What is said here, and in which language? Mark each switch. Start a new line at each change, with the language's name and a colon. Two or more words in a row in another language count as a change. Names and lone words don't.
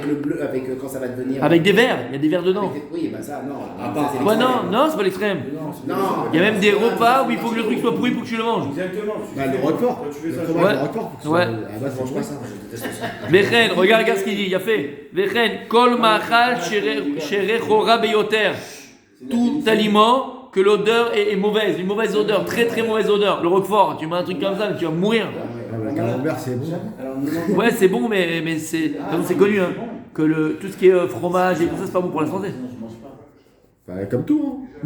French: avec le bleu, avec quand ça va devenir. Avec des verres, il y a des verres dedans. Oui, bah ça, non. Ah, pas- Ça, c'est Ouais, l'extrême. non, c'est pas l'extrême. Non. Il y a même des repas où il faut que le truc soit pourri pour que tu le manges. Exactement. Bah, le roquefort. Le fromage, Ouais. le roquefort. faut que Ouais. ça- À la base, Je mange c'est pas pas ça, ça. je déteste ça. Vechen, regarde ce qu'il dit, il a fait.
Hebrew: וכן, כל מאכל שריחו רע ביותר.
French: Tout aliment que l'odeur est mauvaise, une mauvaise odeur, très très mauvaise odeur. Le roquefort, tu mets un truc comme ça, tu vas mourir. Ah, mais le camembert, c'est bon. Ouais, c'est bon, mais c'est connu, hein, que tout ce qui est fromage et tout ça, c'est pas bon pour la santé. Bah, comme tout, hein.